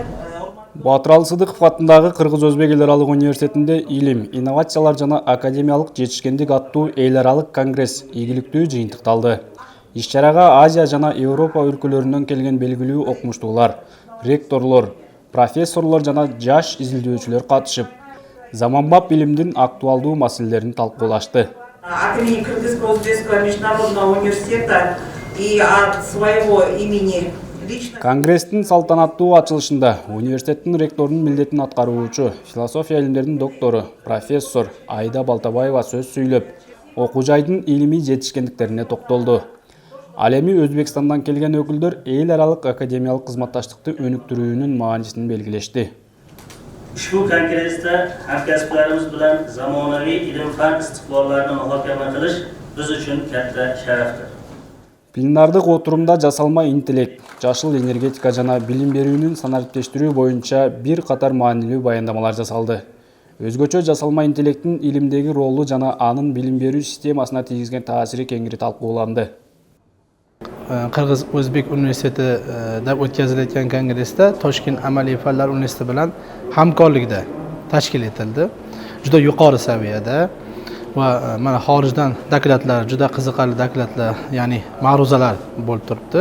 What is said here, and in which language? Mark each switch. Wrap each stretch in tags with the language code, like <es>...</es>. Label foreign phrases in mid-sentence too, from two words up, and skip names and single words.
<ky>Батыралы Сыдыков атындагы Кыргыз-Өзбек эл аралык университетинде илим, инновациялар жана академиялык жетишкендик аттуу эл аралык конгресс ийгиликтүү жыйынтыкталды. Иш-чарага Азия жана Европа өлкөлөрүнөн келген белгилүү окумуштуулар, ректорлор, профессорлор жана жаш изилдөөчүлөр катышып, заманбап илимдин актуалдуу маселелерин талкуулашты.</ky> <ru>От имени Кыргызско-Узбекского международного университета и от своего имени лично.</ru> <ky>Конгресстин салтанаттуу ачылышында университеттин ректорунун милдетин аткаруучу, философия илимдеринин доктору, профессор Айда Балтабаева сөз сүйлөп, окуу жайдын илимий жетишкендиктерине токтолду. Ал эми Өзбекстандан келген өкүлдөр эл аралык академиялык кызматташтыкты өнүктүрүүнүн маанисин белгилешти.</ky> <uz>Ushbu kongressda hamkasblarimiz bilan zamonaviy ilm-fan istiqbollarini muhokama qilish biz uchun katta sharafdir.</uz> <ky>Пленардык отурумда жасалма интеллект, жашыл энергетика жана билим берүүнүн санариптештирүү боюнча бир катар маанилүү баяндамалар жасалды. Өзгөчө жасалма интеллекттин илимдеги ролу жана анын билим берүү системасына тийгизген таасири кеңири талкууланды.</ky> <uz>Qirg'iz-O'zbek universitetida o'tkazilayotgan kongressda Toshkent amaliy fanlar universiteti bilan hamkorlikda tashkil etildi. Juda yuqori saviyada va mana xorijdan dokladlar, juda qiziqarli dokladlar, ya'ni ma'ruzalar bo'lib turibdi.</uz>